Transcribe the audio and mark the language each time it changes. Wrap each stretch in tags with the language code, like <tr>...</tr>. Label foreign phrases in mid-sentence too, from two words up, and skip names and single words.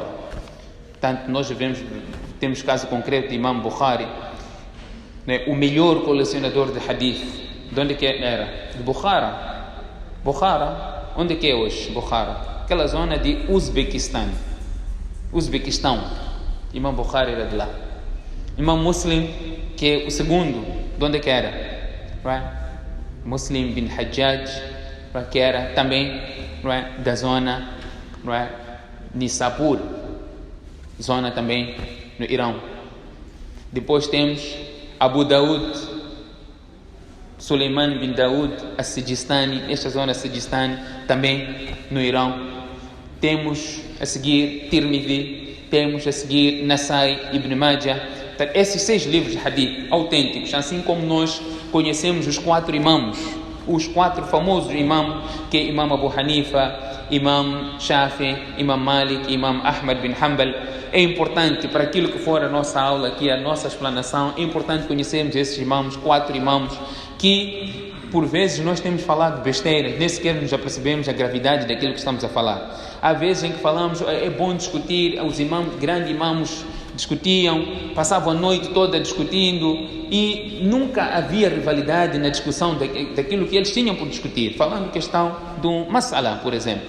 <pt>Portanto, nós temos caso concreto de Imam Bukhari, o melhor colecionador de hadith. De onde que era? De Bukhara. Bukhara, onde que é hoje? Bukhara. Aquela zona de Uzbequistão. Imam Bukhari era de lá. Imam Muslim, que é o segundo, de onde que era? Muslim bin Hajjaj, que era também da zona Nisapur, zona também no Irão. Depois temos Abu Daud, Suleiman bin Daud as-Sijistani, esta zona Sijistani também no Irão. Temos a seguir Tirmidhi, temos a seguir Nasai, Ibn Majah. Esses 6 livros de hadith autênticos, assim como nós conhecemos os 4 imãos, os 4 famosos imãos, que é Imam Abu Hanifa, Imam Shafi, Imam Malik, Imam Ahmad bin Hanbal. É importante para aquilo que for a nossa aula aqui, a nossa explanação, é importante conhecermos esses imãos, 4 imãos, que por vezes nós temos falado besteira, nem sequer nos apercebemos a gravidade daquilo que estamos a falar. Há vezes em que falamos, é bom discutir, os imãos, grandes imãos, discutiam, passavam a noite toda discutindo e nunca havia rivalidade na discussão daquilo que eles tinham por discutir, falando questão do mas'ala, por exemplo.</pt>